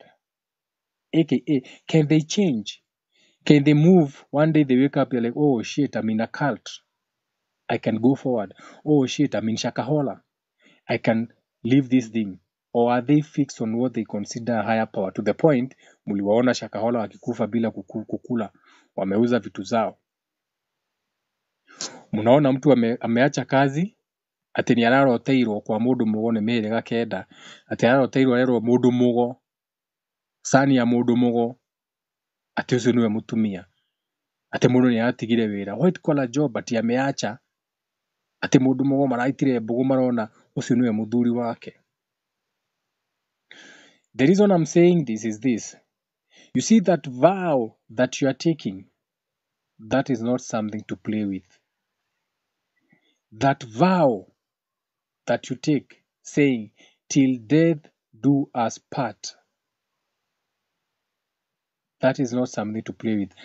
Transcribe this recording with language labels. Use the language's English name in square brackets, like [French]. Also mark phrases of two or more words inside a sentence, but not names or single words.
[English] AKA, can they change? Can they move? One day they wake up, you're like, oh shit, I'm in a cult. I can go forward. Oh shit, I'm in Shakahola. I can leave this thing. Or are they fixed on what they consider a higher power, to the point [Swahili] mliwaona Shakahola wakikufa bila kukula, wameuza vitu zao. Mnaona mtu ameacha kazi [Kikuyu] ati ni araroteirwo kwa mundu mugo ni mihiriga kenda, ati araroteirwo arerwo mundu mugo, sani ya mundu mugo, ati ucio niwe mutumia, ati mundu ni aratigire wira [English] white collar job, [Kikuyu] ati ameacha, ati mundu mugo maraitire mbugu marona ucio niwe muthuri wake. [English] The reason I'm saying this is this. You see that vow that you are taking, that is not something to play with. That vow that you take, saying, till death do us part, that is not something to play with.